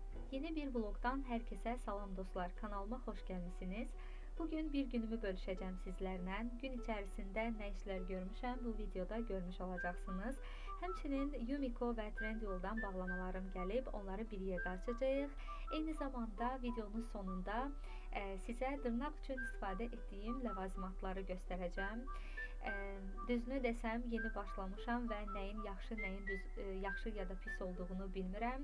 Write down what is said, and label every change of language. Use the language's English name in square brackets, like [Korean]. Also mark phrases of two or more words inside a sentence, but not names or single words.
[Turkish] Yeni bir vlogdan herkese salam dostlar. Kanalıma hoş gelmişsiniz. Bugün bir günümü bölüşeceğim sizlerle. Gün içerisinde ne işler görmüşəm bu videoda görmüş olacaksınız. [Azerbaijani] Həmçinin Yumiko və Trendyoldan bağlamalarım gəlib, onları bir yerdə açacağıq. Eyni zamanda videonun sonunda sizə dırnaq üçün istifadə etdiyim ləvazimatları göstərəcəm. Düzünü desəm yeni başlamışam və nəyin yaxşı, nəyin yaxşı ya da pis olduğunu bilmirəm.